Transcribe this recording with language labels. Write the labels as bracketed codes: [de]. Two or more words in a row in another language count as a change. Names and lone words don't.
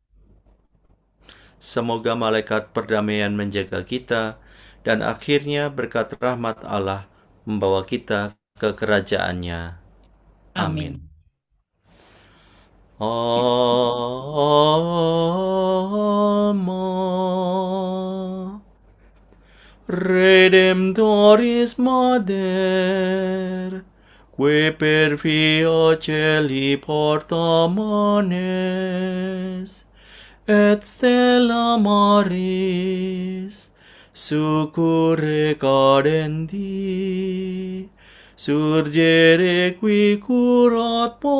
[id] Semoga malaikat perdamaian menjaga kita, dan akhirnya berkat rahmat Allah membawa kita ke kerajaannya. Amin. [la] Alma Redemptoris Mater, que per fio celi porta manes, et stella maris, succurre cadenti, surgere qui curat